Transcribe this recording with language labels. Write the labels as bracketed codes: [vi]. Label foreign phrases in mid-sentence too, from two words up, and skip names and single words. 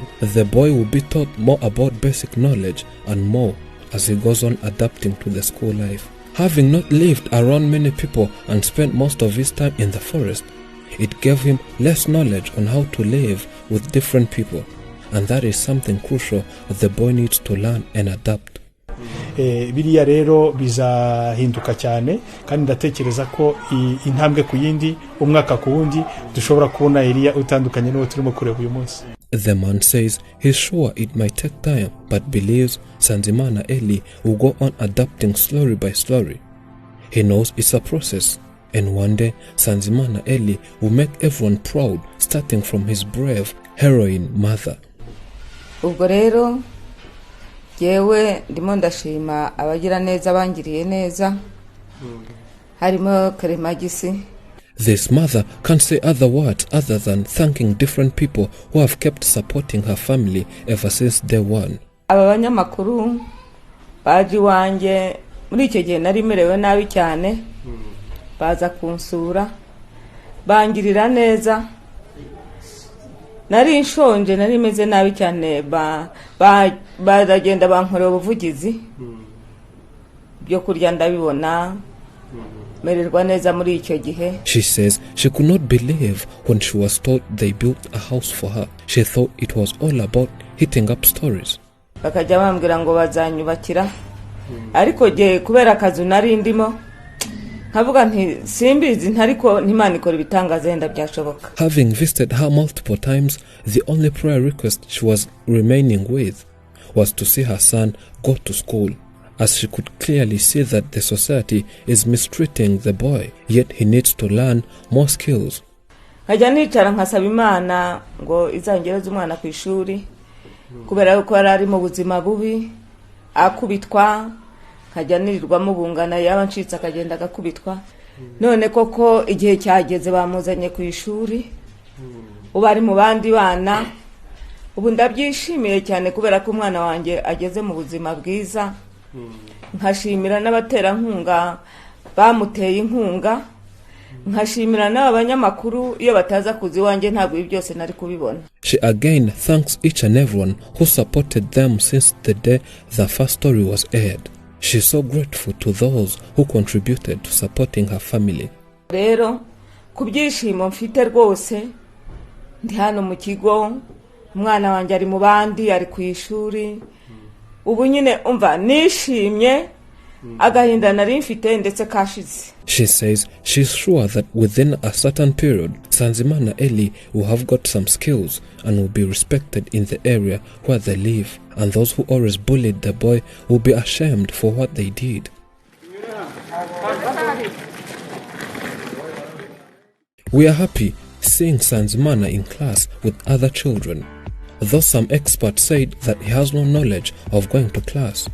[en] The boy will be taught more about basic knowledge and more as he goes on adapting to the school life. Having not lived around many people and spent most of his time in the forest, it gave him less knowledge on how to live with different people. And that is something crucial the boy needs to learn and adapt. [rw] Biriya rero bizahinduka cyane kandi ndatekereza ko intambwe ku yindi umwaka ku wundi dushobora kubona Elia utandukanye n'uwo turimo kureba uyu munsi. [en] The man says he's sure it might take time but believes Sanzimana Ellie will go on adapting slowly by slowly. He knows it's a process and one day Sanzimana Ellie will make everyone proud starting from his brave heroine mother. [rw] Ubwo rero yewe ndimo ndashima abagira neza bangiriye neza harimo Karemagisi. [en] This mother can't say other words other than thanking different people who have kept supporting her family ever since day one. [rw] Aba banyamakuru baji wanje muri icyo gihe nari merewe nabi cyane baza kunsura bangirira neza nari nshonje nari meze nabi cyane baragenda bankorera ubuvugizi byo kurya ndabibona mererwa neza muri icyo gihe. [en] She says she could not believe when she was told they built a house for her. She thought it was all about hitting up stories. [rw] Bakajya bambwira ngo bazanyubakira, ariko je kubera akazi nari ndimo nkavuga nti simbizi ntariko ntimana ikora ibitangaza yenda byashoboka. [en] Having visited her multiple times, the only prayer request she was remaining with was to see her son go to school, as she could clearly see that the society is mistreating the boy, yet he needs to learn more skills. [rw] Nkajya nicara nkasaba Imana ngo izangereze umwana ku ishuri, kubera yuko ari mu buzima bubi, akubitwa, nkajya nirirwamo bungana yaba ncitse akagenda agakubitwa. None koko igihe cyageze bamuzanye ku ishuri, ubu ari mu bandi bana. Ubu ndabyishimiye cyane kubera ko umwana wanjye ageze mu buzima bwiza. Nkashimira n'abaterankunga bamuteye inkunga, nkashimira n'abanyamakuru iyo bataza kuzi wanjye ntabwo ibi byose nari kubibona. [en] She again thanks each and everyone who supported them since the day the first story was aired. She is so grateful to those who contributed to supporting her family. [rw] Rero kubyishimo mfite rwose, ndi hano mu kigo, umwana wanjye ari mu bandi, ari ku ishuri. Ubu nyine umva nishimye, agahinda nari mfite ndetse kashize. [en] She says she's sure that within a certain period, Sanzimana Ellie will have got some skills and will be respected in the area where they live, and those who always bullied the boy will be ashamed for what they did. We are happy seeing Sanzimana in class with other children, though some experts said that he has no knowledge of going to class.